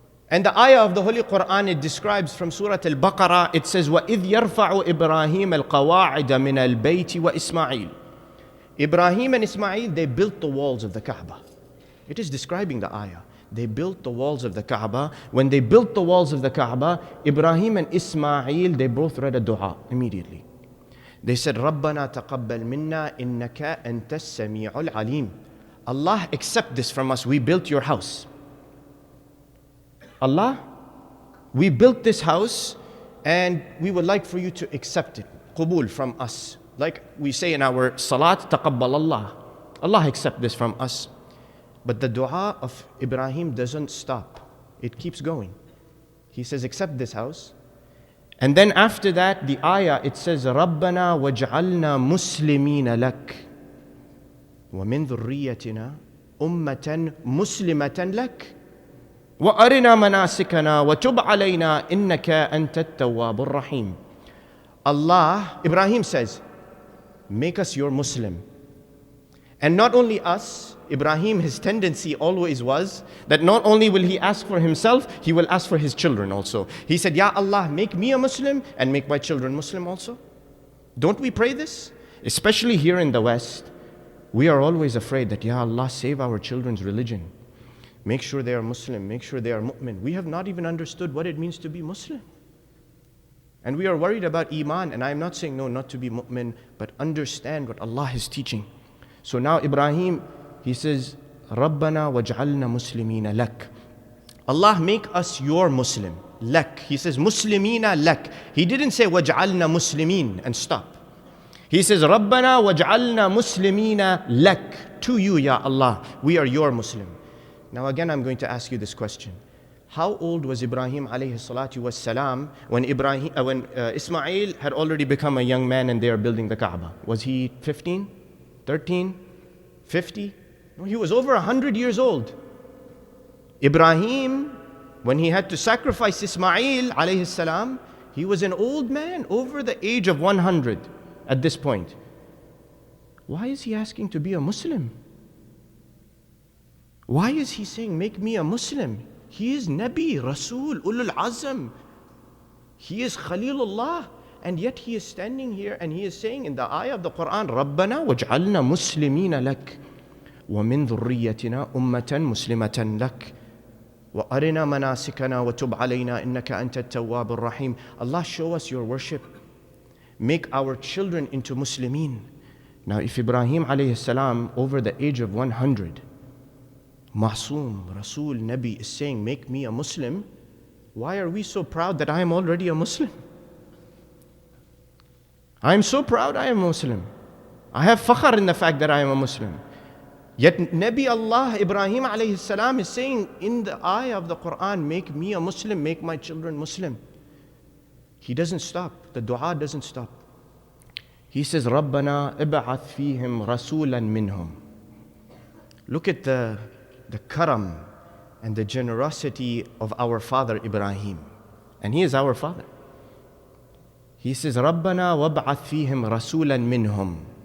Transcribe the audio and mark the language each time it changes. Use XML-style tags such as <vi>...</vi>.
<en>And the ayah of the Holy Quran, it describes from Surah Al-Baqarah, it says,</en> <ar>وَإِذْ يَرْفَعُ إِبْرَاهِيمَ الْقَوَاعِدَ مِنَ الْبَيْتِ وَإِسْمَاعِيلِ.</ar> <en>Ibrahim and Ismail, they built the walls of the Kaaba. It is describing the ayah. They built the walls of the Kaaba. When they built the walls of the Kaaba, Ibrahim and Ismail, they both read a dua immediately. They said,</en> <ar>رَبَّنَا تَقَبَّلْ مِنَّا إِنَّكَ أَنْتَ السَّمِيعُ الْعَلِيمُ.</ar> <en>Allah, accept this from us. We built your house. Allah, we built this house and we would like for you to accept it. Qubul from us. Like we say in our salat, taqabbal Allah. Allah accept this from us. But the dua of Ibrahim doesn't stop. It keeps going. He says, accept this house. And then after that, the ayah, it says,</en> <ar>رَبَّنَا وَاجْعَلْنَا مُسْلِمِينَ لَكَ وَمِنْ ذُرِّيَّتِنَا أُمَّةً مُسْلِمَةً لَكَ وَأَرِنَا مَنَاسِكَنَا وَتُبْ عَلَيْنَا إِنَّكَ أَنْتَ التَّوَّابُ الرَّحِيمُ.</ar> <en>Allah, Ibrahim says, make us your Muslim. And not only us, Ibrahim, his tendency always was that not only will he ask for himself, he will ask for his children also. He said, Ya Allah, make me a Muslim and make my children Muslim also. Don't we pray this? Especially here in the West, we are always afraid that, Ya Allah, save our children's religion. Make sure they are Muslim, make sure they are mu'min. We have not even understood what it means to be Muslim. And we are worried about Iman, and I am not saying no, not to be mu'min, but understand what Allah is teaching. So now Ibrahim, he says,</en> <ar>رَبَّنَا وَاجْعَلْنَا مُسْلِمِينَ لَكَ.</ar> <en>Allah, make us your Muslim. Lak. He says, Muslimina lak. He didn't say,</en> <ar>وَاجْعَلْنَا</ar> <en>muslimin and stop. He says,</en> <ar>رَبَّنَا وَاجْعَلْنَا مُسْلِمِينَ لَكَ.</ar> <en>To you, Ya Allah, we are your Muslim. Now again, I'm going to ask you this question. How old was Ibrahim alayhi salatu wassalam when Ismail had already become a young man and they are building the Kaaba? Was he 15, 13, 50? No, he was over 100 years old. Ibrahim, when he had to sacrifice Ismail alayhi salam, he was an old man, over the age of 100 at this point. Why is he asking to be a Muslim? Why is he saying, make me a Muslim? He is Nabi, Rasul, Ulul Azam. He is Khalilullah. And yet he is standing here and he is saying in the ayah of the Quran,</en> <ar>رَبَّنَا وَاجْعَلْنَا مُسْلِمِينَ لَكَ وَمِنْ ذُرِّيَّتِنَا أُمَّةً مُسْلِمَةً لَكَ وَأَرِنَا مَنَاسِكَنَا وَتُبْ عَلَيْنَا إِنَّكَ أَنْتَ التَّوَّابُ الرَّحِيمُ.</ar> <en>Allah, show us your worship. Make our children into Muslimin. Now if Ibrahim alayhi salam, over the age of 100, Ma'soom, Rasul, Nabi is saying, make me a Muslim, why are we so proud that I am already a Muslim? I am so proud I am a Muslim. I have fakhar in the fact that I am a Muslim. Yet Nabi Allah, Ibrahim alayhi salam is saying in the ayah of the Quran, make me a Muslim, make my children Muslim. He doesn't stop. The dua doesn't stop. He says,</en> <ar>رَبَّنَا إِبْعَثْ فِيهِمْ رَسُولًا مِّنْهُمْ.</ar> <en>Look at the karam and the generosity of our father Ibrahim. And he is our father. He says,</en> <ar>رَبَّنَا وَابْعَثْ فِيهِمْ رَسُولًا مِّنْهُمْ</ar>